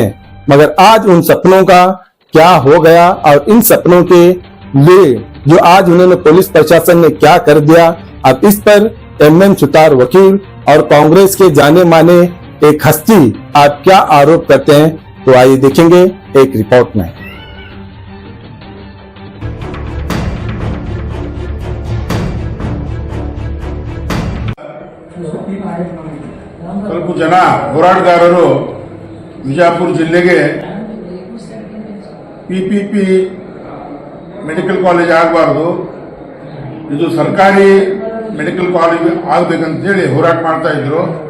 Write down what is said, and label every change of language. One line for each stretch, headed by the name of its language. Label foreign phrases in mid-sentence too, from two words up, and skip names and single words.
Hindi: मगर आज उन सपनों का क्या हो गया और इन सपनों के लिए जो आज उन्होंने पुलिस प्रशासन ने क्या कर दिया, अब इस पर एमएम सुतार वकील और कांग्रेस के जाने माने एक हस्ती आप क्या आरोप करते हैं, तो आइए देखेंगे एक रिपोर्ट में।
Kannada: ಸ್ವಲ್ಪ ಜನ ಹೋರಾಟಗಾರರು ವಿಜಯಪುರ ಜಿಲ್ಲೆಗೆ
English: PPP medical college
Kannada: ಆಗಬಾರ್ದು, ಇದು ಸರ್ಕಾರಿ
English: medical college
Kannada: ಆಗಬೇಕಂತೇಳಿ ಹೋರಾಟ ಮಾಡ್ತಾ ಇದ್ರು.